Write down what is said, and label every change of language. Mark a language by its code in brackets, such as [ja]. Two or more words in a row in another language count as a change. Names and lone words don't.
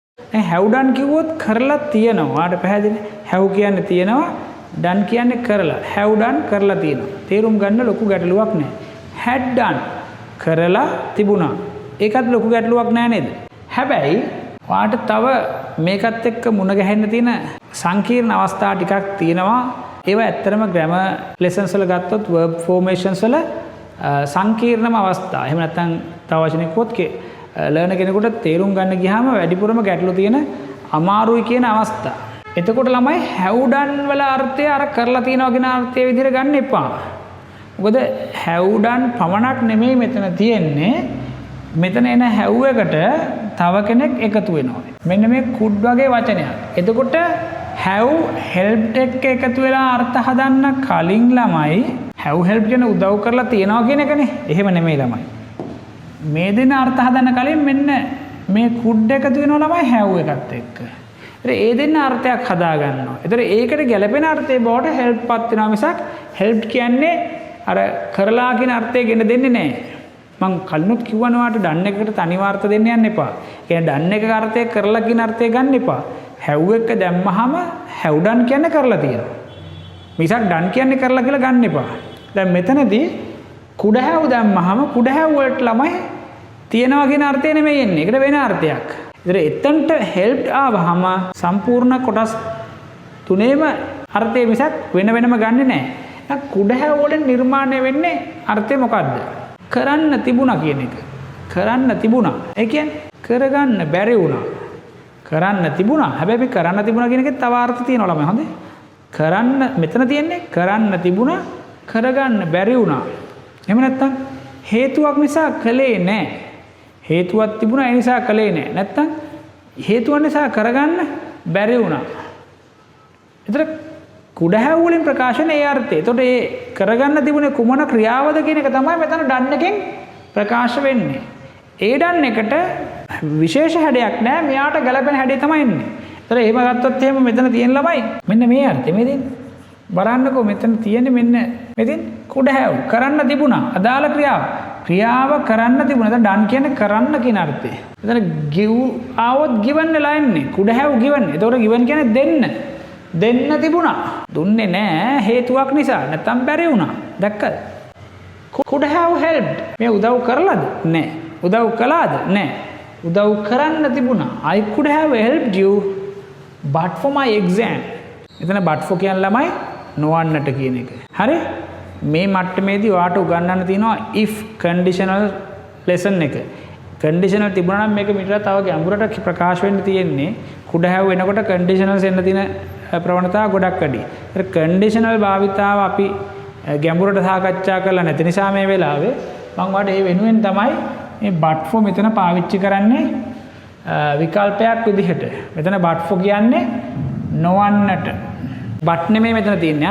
[si] දැන් [en] have done [si] කිව්වොත් කරලා තියෙනවා. ආට පැහැදිලි. have කියන්නේ තියෙනවා, done කියන්නේ කරලා. [en] have done [si] කරලා තියෙනවා. තේරුම් ගන්න ලොකු ගැටලුවක් නැහැ. [en] had done [si] කරලා තිබුණා. ඒකත් ලොකු ගැටලුවක් නෑ නේද? හැබැයි වාට තව මේකත් එක්ක මුණ ගැහෙන්න තියෙන සංකීර්ණ අවස්ථා ටිකක් තියෙනවා. ඒවා ඇත්තටම [en] grammar lessons [si] වල ගත්තොත් [en] verb formations [si] වල සංකීර්ණම අවස්ථා. එහෙම නැත්නම් තව වචනයක් කිව්වොත් learner කෙනෙකුට තේරුම් ගන්න ගියාම වැඩිපුරම ගැටලු තියෙන අමාරුයි කියන අවස්ථා. එතකොට ළමයි [en] have done [si] වල අර්ථය අර කරලා තියනවා කියන අර්ථය විදිහට ගන්න එපා. මොකද [en] have done [si] පමණක් නෙමෙයි මෙතන තියෙන්නේ. මෙතන එන have එකට තව කෙනෙක් එකතු වෙනවා. මෙන්න මේ could වගේ වචනයක්. එතකොට [en] have helped [si] එක එකතු වෙලා අර්ථ හදන්න කලින් ළමයි [en] have helped [si] කියන උදව් කරලා තියනවා කියන එකනේ. එහෙම නෙමෙයි ළමයි. මේ දෙන අර්ථ හදන්න කලින් මෙන්න මේ could එකතු වෙනවා ළමයි have එකත් එක්ක. ඒ දෙන්න අර්ථයක් හදා ගන්නවා. ඒතර ඒකට ගැළපෙන අර්ථය බවට help පත් වෙනවා මිසක් helped කියන්නේ අර කරලා කියන අර්ථය ගෙන දෙන්නේ නැහැ. මං කලිනුත් කිව්වනවාට done එකකට තනි අර්ථ දෙන්න යන්න එපා. කියන්නේ done එකක අර්ථය කරලා කියන අර්ථය ගන්න එපා. have එක දැම්මහම [en] have done [si] කියන්නේ කරලා තියෙනවා. මිසක් done කියන්නේ කරලා කියලා ගන්න එපා. දැන් මෙතනදී [en] could have [si] දැම්මහම [en] could have [si] වලට ළමයි තියෙනවා කියන අර්ථය නෙමෙයි එන්නේ. ඒකට වෙන අර්ථයක්. ඒතර එතනට helped ආවහම සම්පූර්ණ කොටස් තුනේම අර්ථය මිසක් වෙන වෙනම ගන්නෙ නැහැ. දැන් [en] could have [si] වලින් නිර්මාණය වෙන්නේ අර්ථය මොකද්ද? කරන්න තිබුණා කියන එක. කරන්න තිබුණා. ඒ කියන්නේ කරගන්න බැරි වුණා. කරන්න තිබුණා. හැබැයි කරන්න තිබුණා කියන එකේ තව අර්ථ තියෙනවා ළමයි. හොඳේ. කරන්න මෙතන තියෙන්නේ කරන්න තිබුණා කරගන්න බැරි වුණා. එහෙම නැත්නම් හේතුවක් නිසා කළේ නැහැ. හේතුවක් තිබුණා ඒ නිසා කළේ නැහැ. නැත්නම් හේතුවක් නිසා කරගන්න බැරි වුණා. ඒතර [en] could have [si] වලින් ප්‍රකාශන ඒ අර්ථය. එතකොට ඒ කරගන්න තිබුණේ කුමන ක්‍රියාවද කියන එක තමයි මෙතන done එකෙන් ප්‍රකාශ වෙන්නේ. ඒ done එකට විශේෂ හැඩයක් නැහැ. මෙයාට ගැලපෙන හැඩය තමයි එන්නේ. ඒතර එහෙම ගත්තොත් එහෙම මෙතන තියෙන ළමයි මෙන්න මේ අර්ථය මේ දෙන්නේ. බලන්නකෝ මෙතන තියෙන්නේ මෙන්න මෙතෙන් [en] could have [si] කරන්න තිබුණා. අදාළ ක්‍රියාව කරන්න තිබුණා. දැන් done කියන්නේ කරන්න කියන අර්ථය. එතන give ආවොත් given වෙලා ඉන්නේ. [en] could have given. [si] එතකොට given කියන්නේ දෙන්න තිබුණා. දුන්නේ නැහැ හේතුවක් නිසා. නැත්තම් බැරි වුණා. දැක්කද? [en] could have helped. [si] මේ උදව් කරලාද? නැහැ. උදව් කළාද? නැහැ. උදව් කරන්න තිබුණා. [en] I could have helped you but for my exam. [si] එතන [en] but for [si] කියන ළමයි නොවන්නට කියන එක. හරි? මේ මට්ටමේදී ඔයාට උගන්වන්න තියෙනවා [en] if conditional lesson [si] එක. conditional තිබුණා නම් මේක මිටර තව ගැඹුරට ප්‍රකාශ වෙන්න තියෙන්නේ. [en] could have [si] වෙනකොට conditionals එන්න තියෙන ප්‍රවණතාව ගොඩක් වැඩි. ඒත් conditional භාවිතාව අපි ගැඹුරට සාකච්ඡා කරලා නැති නිසා මේ වෙලාවේ මම ඔයාලට ඒ වෙනුවෙන් තමයි මේ [en] but for [si] මෙතන පාවිච්චි කරන්නේ විකල්පයක් විදිහට. මෙතන [en] but for [si] කියන්නේ නොවන්නට. but නෙමෙයි මෙතන තියෙන්නේ.